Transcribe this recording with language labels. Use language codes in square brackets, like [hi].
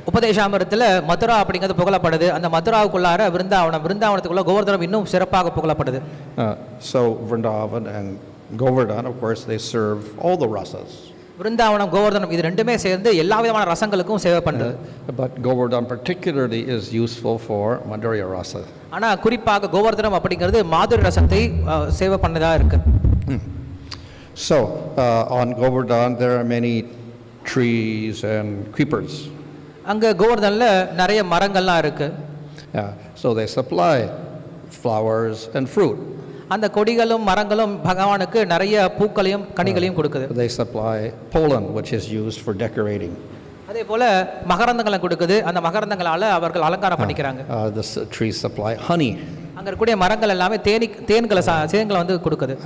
[ta] உபதேசாமிரத்துல மதுரா அப்படிங்கிறது புகழப்படுது. அந்த மதுராவுக்குள்ளார விருந்தாவனத்துக்குள்ள கோவர்தனம் இன்னும் சிறப்பாக புகழப்படுது. [en] So Vrindavan and Govardhan, of course, they serve all the rasas. [ta] விருந்தாவனம் கோவர்தனம் இது ரெண்டுமே சேர்ந்து எல்லா விதமான ரசங்களுக்கும் சேவை பண்ணுது. [en] But Govardhan particularly is useful for Madhurya Rasa. [ta] ஆனா குறிப்பாக கோவர்தனம் அப்படிங்கிறது மாதுர ரசத்தை சேவை பண்ணதா இருக்கு. [en] So on Govardhan there are many trees and creepers. [ta] அங்க கோவர்தன்ல நிறைய மரங்கள்லாம் இருக்கு. [en] So they supply flowers and fruit. [ta] அந்த கொடிகளும் மரங்களும் பகவானுக்கு நிறைய பூக்களையும் கனிகளையும் கொடுக்குது. [en] They supply pollen which is used for decorating. [ta] அதே போல மகரந்தங்களை கொடுக்குது. அந்த மகரந்தங்களால அவர்கள் அலங்காரம் பண்ணிக்கிறாங்க. [en] The trees supply honey. [ta] அங்க இருக்கக்கூடிய மரங்கள் எல்லாமே தேன்களை வந்து கொடுக்குது.